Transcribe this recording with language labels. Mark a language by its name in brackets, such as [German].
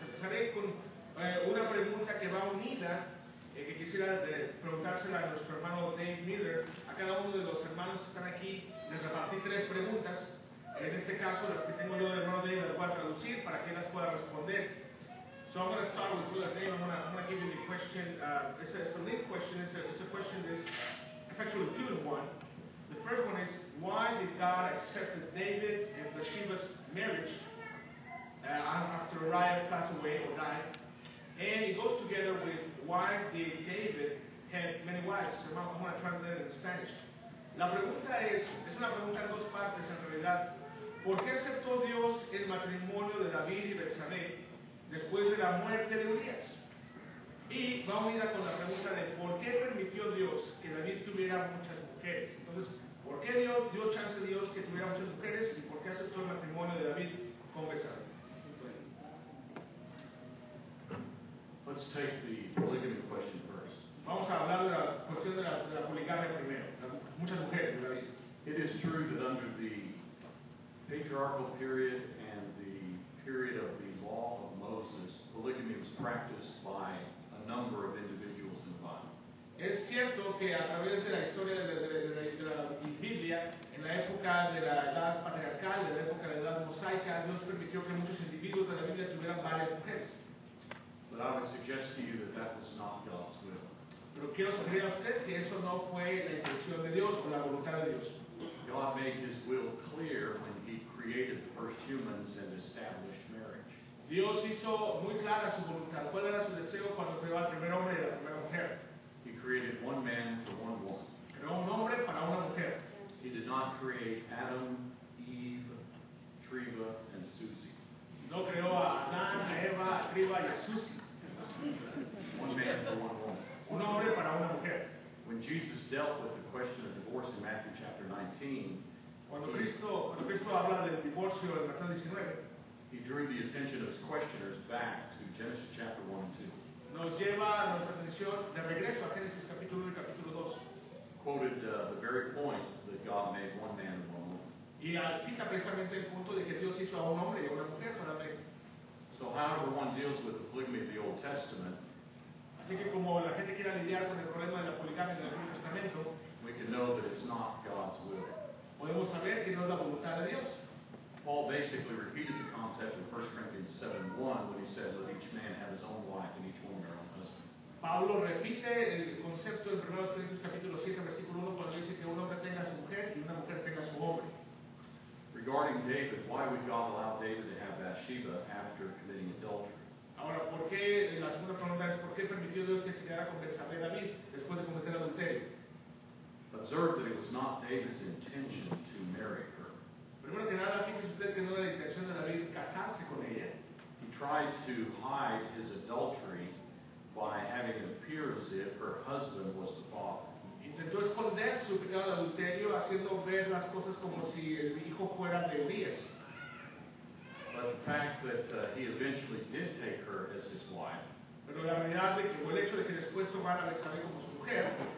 [Spanish] Empezaré con una pregunta que va unida, que quisiera preguntársela a nuestro hermano Dave Miller. A cada uno de los hermanos que están aquí les repartí 3 preguntas. En este caso, las que tengo yo del hermano Dave las voy a traducir para que él las pueda responder. [English] So I'm going to start with Brother Dave. I'm going to give you the question. It's a linked question. It's a question that's actually 2 in 1. The first one is, why did God accept David and Bathsheba's marriage after Uriah passed away or died? And it goes together with why did David have many wives? So I'm going to translate it in Spanish. [Spanish] La pregunta es una pregunta en 2 partes en realidad. ¿Por qué aceptó Dios el matrimonio de David y Betsabé después de la muerte de Urias? Y va unida con la pregunta de por qué permitió Dios que David tuviera muchas mujeres. Entonces, ¿por qué dio chance a Dios que tuviera muchas mujeres y por qué aceptó el matrimonio de David con Betsabé? [English] Let's take the polygamy question first. [Spanish] Vamos a hablar de la cuestión de la poligamia primero, muchas mujeres de David. [English] It is true that under the patriarchal period and the period of the law of Moses, polygamy was practiced by a number of individuals in the Bible. [Spanish] Es cierto que a través de la historia de la Biblia, en la época de la edad patriarcal, de la época de la edad mosaica, Dios permitió que muchos individuos de la Biblia tuvieran varias mujeres. [English] But I would suggest to you that that was not God's will. [Spanish] Pero quiero sugerir a usted que eso no fue la intención de Dios o la voluntad de Dios. [English] God made His will clear when He created the first humans and established marriage. [Spanish] Dios hizo muy clara su voluntad. ¿Cuál era su deseo cuando creó al primer hombre y a la primera mujer? [English] He created one man for one woman. [Spanish] Creó un hombre para una mujer. [English] He did not create Adam, Eve, Treva, and Susie. [Spanish] No creó a Adán, a Eva, a Triba y a Susi. [English] One man for one woman. [Spanish] Un hombre para una mujer. [English] When Jesus dealt with the question of divorce in Matthew chapter 19, [Spanish] Cuando Cristo habla del divorcio en Mateo 19, [English] He drew the attention of His questioners back to Genesis chapter 1 and 2. [Spanish] nos lleva nuestra atención de regreso a Génesis capítulo 1 y capítulo 2. [English] Quoted the very point that God made one man and one woman. [Spanish] Y cita precisamente el punto de que Dios hizo a un hombre y a una mujer solamente. [English] So however one deals with the polygamy of the Old Testament, [Spanish] Así que como la gente quiera lidiar con el problema de la poligamia del Antiguo Testamento, [English] we can know that it's not God's will. [Spanish] podemos saber que no es la voluntad de Dios. [English] Paul basically repeated the concept in 1 Corinthians 7:1 when he said, let each man have his own wife and each woman her own husband. [Spanish] Pablo repite el concepto en 1 Corintios capítulo 7, versículo 1, cuando dice que un hombre tenga a su mujer y una mujer tenga a su hombre. [English] Regarding David, why would God allow David to have Bathsheba after committing adultery? [Spanish] Ahora, ¿por qué? La segunda pregunta es, ¿por qué permitió Dios que se quedara con Betsabé David después de cometer adulterio? [English] Observe that it was not David's intention to marry her. [Spanish] Primero que nada, fíjese usted que no era la intención de David casarse con ella. [English] He tried to hide his adultery by having it appear as if her husband was the father. [Spanish] Intentó esconder su pecado de adulterio haciendo ver las cosas como si el hijo fuera de Urias. [English] But the fact that he eventually did take her as his wife, [Spanish] Pero la realidad de que, o el hecho de que después tomara a Betsabé como su mujer,